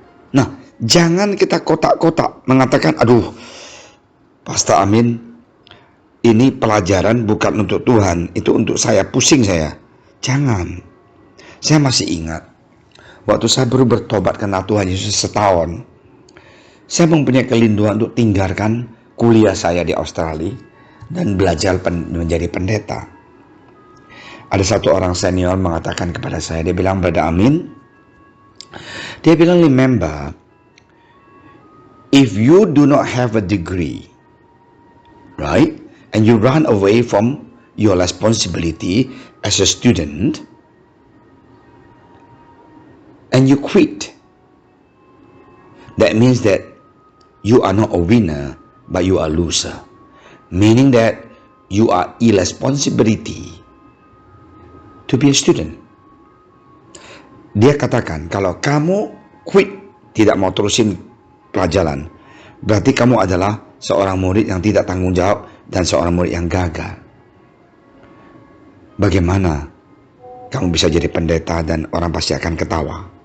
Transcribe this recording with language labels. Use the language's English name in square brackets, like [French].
[Indonesian] Nah, jangan kita kotak-kotak mengatakan, aduh, Pastor Amin, ini pelajaran bukan untuk Tuhan, itu untuk saya, pusing saya. Jangan. Saya masih ingat, waktu saya baru bertobat karena Tuhan Yesus setahun, saya mempunyai kelinduan untuk tinggalkan kuliah saya di Australia dan belajar menjadi pendeta. Ada satu orang senior mengatakan kepada saya, dia bilang, [English] Brother Amin, dia bilang, remember, if you do not have a degree, right, and you run away from your responsibility as a student, and you quit, that means that you are not a winner, but you are a loser. Meaning that you are irresponsibility to be a student. [Indonesian] Dia katakan, kalau kamu quit, tidak mau terusin pelajaran, berarti kamu adalah seorang murid yang tidak tanggung jawab dan seorang murid yang gagal. Bagaimana kamu bisa jadi pendeta dan orang pasti akan ketawa?